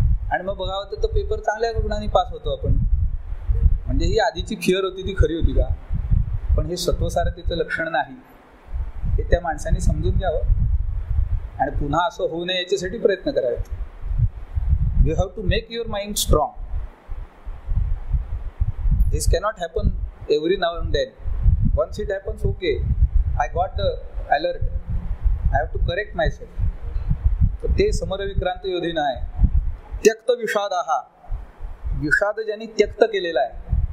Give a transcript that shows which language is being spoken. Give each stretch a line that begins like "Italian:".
Marathi: आणि मग बघावं तर तो पेपर चांगल्या गुणांनी पास होतो आपण. म्हणजे ही आधीची फिअर होती ती खरी होती का? पण हे सत्वसारथीचं लक्षण नाही हे त्या माणसाने समजून घ्यावं आणि पुन्हा असं होऊ नये याच्यासाठी प्रयत्न करावे.
English: You have to make your mind strong. This cannot happen every now and then. Once it happens, okay, I got the alert, I have to correct myself.
Marathi: तर ते समरविक्रांत योधीनं आहे. त्यक्त विषाद हा विषाद ज्यांनी त्यक्त केलेला आहे.